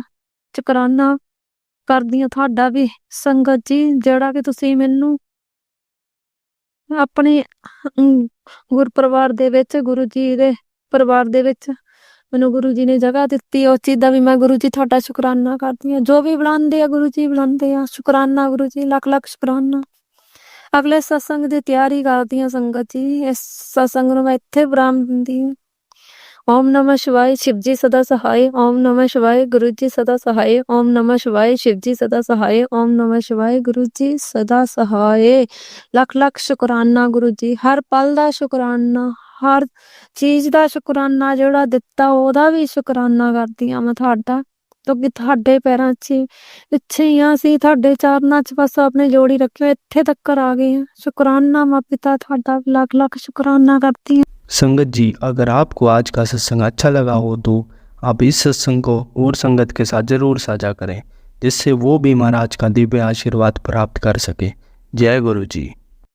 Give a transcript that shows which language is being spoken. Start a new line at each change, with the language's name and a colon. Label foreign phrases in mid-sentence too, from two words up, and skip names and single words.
Punjabi: ਸ਼ੁਕਰਾਨਾ ਕਰਦੀ ਹਾਂ ਤੁਹਾਡਾ ਵੀ ਸੰਗਤ ਜੀ, ਜਿਹੜਾ ਕਿ ਤੁਸੀਂ ਮੈਨੂੰ ਆਪਣੇ ਗੁਰ ਪਰਿਵਾਰ ਦੇ ਵਿੱਚ, ਗੁਰੂ ਜੀ ਦੇ ਪਰਿਵਾਰ ਦੇ ਵਿੱਚ ਮੈਨੂੰ ਗੁਰੂ ਜੀ ਨੇ ਜਗ੍ਹਾ ਦਿੱਤੀ। ਉਸ ਚੀਜ਼ ਦਾ ਵੀ ਮੈਂ ਗੁਰੂ ਜੀ ਤੁਹਾਡਾ ਸ਼ੁਕਰਾਨਾ ਕਰਦੀ ਹਾਂ। ਜੋ ਵੀ ਬੁਲਾਉਂਦੇ ਆ ਗੁਰੂ ਜੀ ਬੁਲਾਉਂਦੇ ਆ। ਸ਼ੁਕਰਾਨਾ ਗੁਰੂ ਜੀ, ਲੱਖ ਲੱਖ ਸ਼ੁਕਰਾਨਾ। ਅਗਲੇ ਸਤਸੰਗ ਦੀ ਤਿਆਰੀ ਕਰਦੀ ਹਾਂ ਸੰਗਤ ਜੀ। ਇਸ ਸਤਸੰਗ ਨੂੰ ਮੈਂ ਇੱਥੇ ਵਿਰਾਮ ਦਿੰਦੀ ਹਾਂ।
Hindi: ਓਮ ਨਮः शिवाय, शिव जी सदा सहाय। ओम नमः शिवाय, गुरु जी सदा सहाय। ओम नमः शिवाय, शिव जी सदा सहाय। ओम नमः शिवाय, गुरु जी सदा सहाय।
Punjabi: ਲੱਖ ਲੱਖ ਸ਼ੁਕਰਾਨਾ ਗੁਰੂ ਜੀ। ਹਰ ਪਲ ਦਾ ਸ਼ੁਕਰਾਨਾ, ਹਰ ਚੀਜ਼ ਦਾ ਸ਼ੁਕਰਾਨਾ। ਜਿਹੜਾ ਦਿੱਤਾ ਉਹਦਾ ਵੀ ਸ਼ੁਕਰਾਨਾ ਕਰਦੀ ਹਾਂ ਮੈਂ ਤੁਹਾਡਾ। ਕਿਉਂਕਿ ਤੁਹਾਡੇ ਪੈਰਾਂ 'ਚ ਪਿੱਛੇ ਹੀ ਆ ਅਸੀਂ, ਤੁਹਾਡੇ ਚਰਨਾਂ 'ਚ ਬਸ ਆਪਣੇ ਜੋੜੀ ਰੱਖਿਓ, ਇੱਥੇ ਤੱਕ ਆ ਗਏ ਹਾਂ। ਸ਼ੁਕਰਾਨਾ ਮੈਂ ਪਿਤਾ ਤੁਹਾਡਾ ਲੱਖ ਲੱਖ ਸ਼ੁਕਰਾਨਾ
Hindi: करती हूँ। संगत जी, अगर आपको आज का सत्संग अच्छा लगा हो तो आप इस सत्संग को और संगत के साथ ज़रूर साझा करें, जिससे वो भी महाराज का दिव्य आशीर्वाद प्राप्त कर सके। जय गुरु जी।